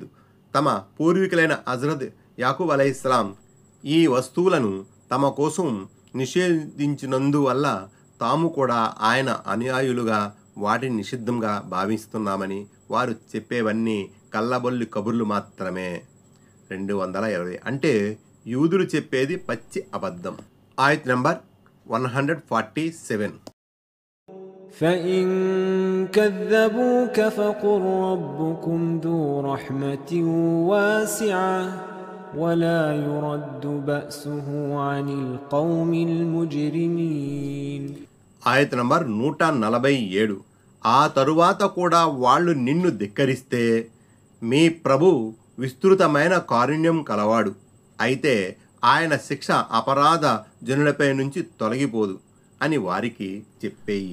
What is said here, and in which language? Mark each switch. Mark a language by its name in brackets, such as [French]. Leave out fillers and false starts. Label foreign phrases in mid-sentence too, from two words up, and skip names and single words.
[Telugu] తమ పూర్వీకులైన హజ్రత్ యాకూబ్ [Arabic] عليه السلام [Telugu] ఈ వస్తువులను తమ కోసం నిషేధించినందువల్ల తాము కూడా ఆయన అనుయాయులుగా వాటిని నిషిద్ధంగా భావిస్తున్నామని వారు చెప్పేవన్నీ కల్లబొల్లి కబుర్లు మాత్రమే. 220 అంటే యూదులు చెప్పేది పచ్చి అబద్ధం. ఆయత్ నంబర్ 147. [Arabic] فإن كذبوك فقل ربكم ذو رحمة واسعة ولا يرد بأسه عن القوم المجرمين. [Telugu] ఆయత్ నంబర్ 147. ఆ తరువాత కూడా వాళ్ళు నిన్ను ధిక్కరిస్తే మీ ప్రభు విస్తృతమైన కారుణ్యం కలవాడు, అయితే ఆయన శిక్ష అపరాధ జనులపై నుంచి తొలగిపోదు అని వారికి చెప్పేయి.